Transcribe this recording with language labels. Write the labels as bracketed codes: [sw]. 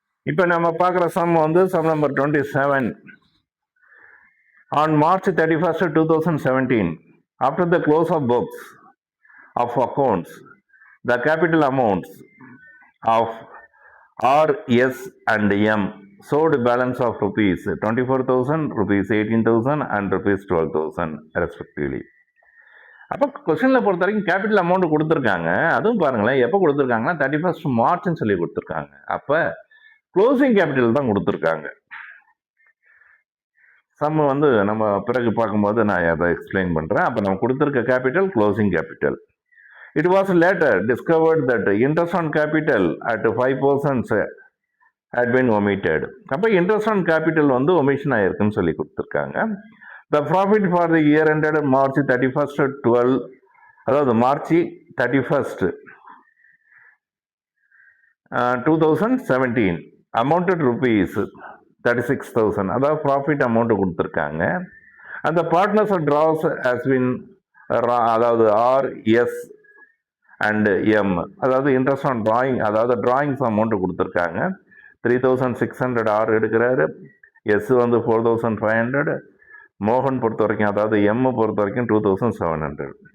[ta] இப்போ நம்ம பார்க்குற சம் வந்து sum number 27. [en] On March 31st, 2017, after the close of books of accounts, the capital amounts of R, S and M showed balance of rupees 24,000, rupees 18,000 and rupees 12,000 respectively. [ta] அப்போ கொஸ்டினில் பொறுத்த வரைக்கும் capital amount கொடுத்துருக்காங்க. அதுவும் பாருங்களேன், எப்போ கொடுத்துருக்காங்கன்னா 31st மார்ச்னு சொல்லி கொடுத்துருக்காங்க. அப்போ க்ளோசிங் கேபிட்டல் தான் கொடுத்துருக்காங்க. சம் வந்து நம்ம பிறகு பார்க்கும்போது நான் அதை எக்ஸ்பிளைன் பண்ணுறேன். அப்போ நம்ம கொடுத்துருக்க capital closing capital. [en] It was later discovered that interest on capital at 5% had been omitted. [ta] அப்போ இன்ட்ரெஸ்ட் ஆன் கேபிட்டல் வந்து ஒமிஷன் ஆயிருக்குன்னு சொல்லி கொடுத்துருக்காங்க. [en] The profit for the year ended March 31st, 12, [ta] அதாவது [en] March 31st, 2017 amounted rupees 36,000. [ta] அதாவது profit amount கொடுத்துருக்காங்க. அந்த partners Dras has been, அதாவது ஆர், எஸ் அண்ட் எம், அதாவது இன்ட்ரெஸ்ட் ஆன் டிராயிங், அதாவது டிராயிங்ஸ் அமௌண்ட் கொடுத்துருக்காங்க. 3,600 ஆர் எடுக்கிறாரு, எஸ் வந்து 4,500, மோகன் பொறுத்த வரைக்கும், அதாவது எம் பொறுத்த வரைக்கும் 2,700.